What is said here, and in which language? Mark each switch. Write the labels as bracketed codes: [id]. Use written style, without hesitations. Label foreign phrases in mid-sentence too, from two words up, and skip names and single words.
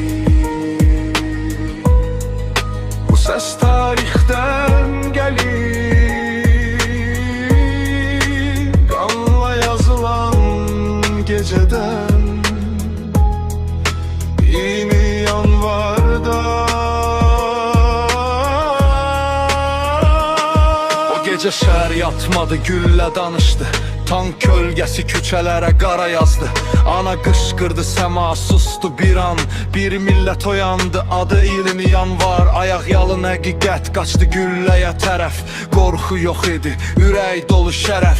[tr] Bu ses tarihten gelir, kanla yazılan geceden. [az] İyi mi yanvarda? O gece şəhər yatmadı, güllə danışdı. Tank kölgəsi küçələrə qara yazdı. Ana qışqırdı, səma sustu bir an. Bir millət oyandı, adı 20 yanvar. Ayaq yalın həqiqət qaçdı gülləyə tərəf. Qorxu yox idi, ürək dolu şərəf.